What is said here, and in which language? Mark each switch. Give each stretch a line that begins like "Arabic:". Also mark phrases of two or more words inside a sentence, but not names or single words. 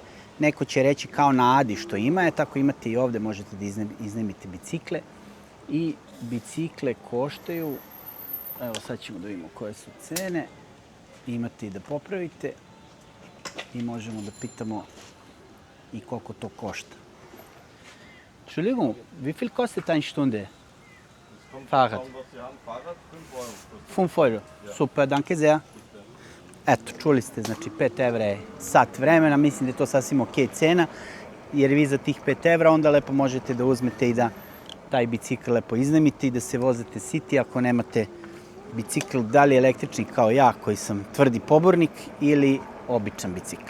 Serbian: Neko će reći kao na Adi što ima, tako imate i ovde, možete da iznajmite bicikle. I bicikle koštaju Evo sad ćemo da vidimo koje su cene. Imate i da popravite i možemo da pitamo i koliko to košta.
German: Entschuldigung, wie viel kostet eine Stunde? Fahrrad. 5 euro. Super, danke sehr.
Serbian: Eto, čuli ste, znači 5 evra je sat vremena, mislim da je to sasvim ok cena, jer vi za tih 5 evra onda lepo možete da uzmete i da taj bicikl lepo iznajmite i da se vozite city ako nemate bicikl, da li električni kao ja koji sam tvrdi pobornik ili običan bicikl.